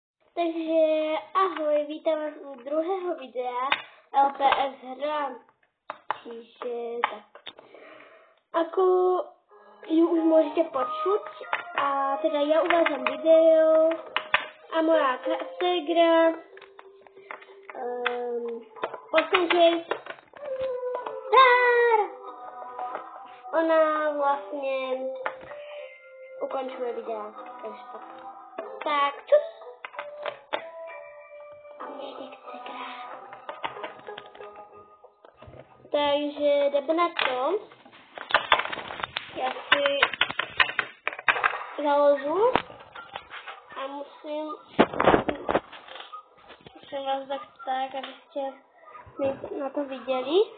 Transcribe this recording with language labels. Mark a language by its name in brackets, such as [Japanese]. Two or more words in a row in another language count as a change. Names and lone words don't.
[Czech] Takže ahoj, vítám vás u druhého videa LPS hra. [Slovak] Čiže tak. Ako ju už môžete počuť, a teda ja uvádzam video a moja segra ona vlastne ukončuje videa. [Czech] Takže tak, čus! Takže jdeme na to. Já si založu a musím vás dát tak, abyste na to viděli.